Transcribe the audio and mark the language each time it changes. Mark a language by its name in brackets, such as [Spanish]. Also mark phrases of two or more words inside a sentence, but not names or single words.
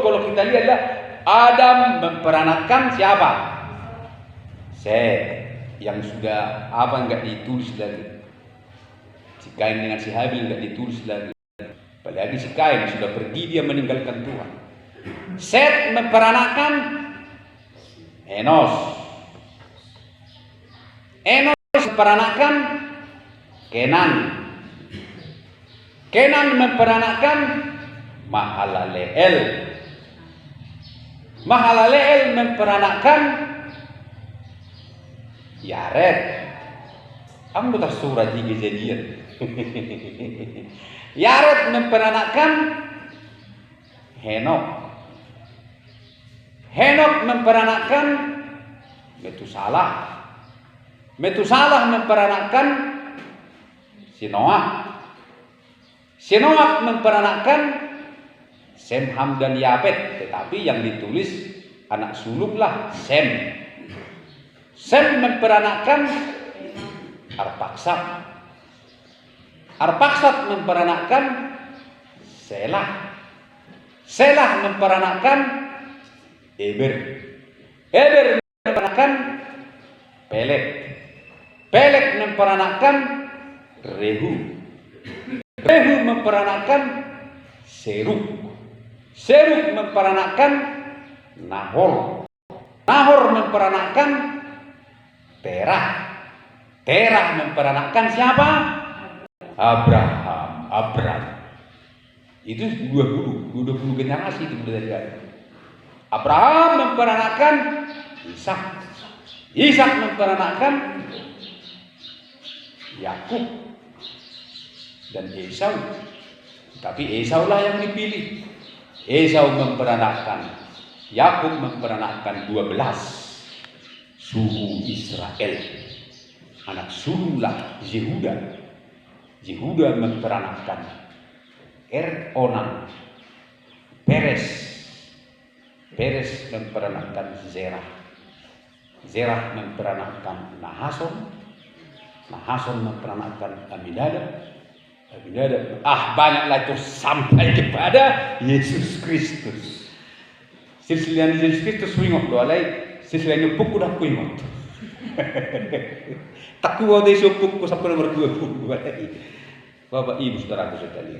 [Indonesian] Kalau kita lihat Adam memperanakkan siapa? Set. Yang sudah apa enggak ditulis lagi. Si Kain dengan si Habil enggak ditulis lagi. Apalagi si Kain sudah pergi, dia meninggalkan Tuhan. Set memperanakkan Enos. Enos memperanakkan Kenan. Kenan memperanakkan Mahalaleel. Mahalaleel memperanakkan Yared. Anggota surah di Kejadian. Yared memperanakkan Henok. Henok memperanakkan Metusalah. Metusalah memperanakkan Noah. Noah memperanakkan Sem, Ham dan Yafet. Tetapi yang ditulis anak sulunglah Sem. Sem memperanakkan Arpaksad. Arpaksad memperanakkan Selah. Selah memperanakkan Eber. Eber memperanakkan Peleg. Peleg memperanakkan Rehu. Rehu memperanakkan Serug. Serug memperanakkan Nahor. Nahor memperanakkan Terah. Terah memperanakkan siapa? Abram. Itu 20 generasi itu dari Abraham memperanakkan Ishak. Ishak memperanakkan Yakub dan Esau. Tapi Esau lah yang dipilih. Esau memperanakkan, Yakub memperanakkan 12 suku Israel. Anak sulunglah Yehuda. Yehuda memperanakkan Onan. Peres memperanakkan Zerah. Zerah memperanakkan Nahason. Nahason memperanakkan Aminadab. Banyaklah itu sampai kepada Yesus Kristus. Silsilah Yesus Kristus wingok doalai, silsilah nyupuk udah kuingot. Tak kuat deh nyupuk sampai nomor 20. Bapak Ibu saudaraku sekalian.